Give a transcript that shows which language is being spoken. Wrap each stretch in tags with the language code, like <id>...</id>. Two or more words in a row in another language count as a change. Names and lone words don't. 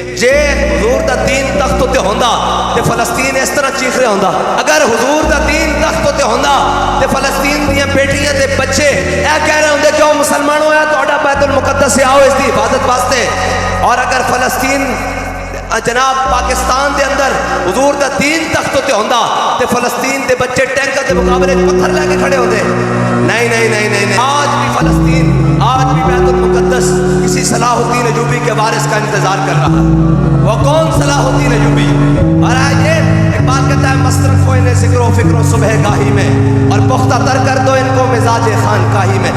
<pa>جے حضور دا دین تخت تے ہوندا تے فلسطین اس طرح چیخ رہا ہوندا. اگر حضور دا دین تخت تے ہوندا تے فلسطین دیاں بیٹیاں تے بچے اے کہہ رہے ہوندے کہ او مسلمان ہویا تہاڈا بیت المقدس سے آؤ اس دی حفاظت واسطے. اور اگر فلسطین جناب پاکستان دے اندر حضور دا دین تخت تے ہوندا تے فلسطین دے بچے ٹینکر دے مقابلے پتھر لے کے کھڑے ہوندے. نہیں نہیں نہیں نہیں.</pa> <ur>آج بھی فلسطین، آج بھی بیت المقدس کسی صلاح الدین ایوبی کے وارث کا انتظار کر رہا ہے. وہ کون صلاح الدین ایوبی؟ اور آئیے اقبال کہتا ہے مصرف ہو انہیں ذکر و فکر و صبح گاہی میں اور پختہ تر کر دو ان کو مزاج خانقاہی میں.</ur>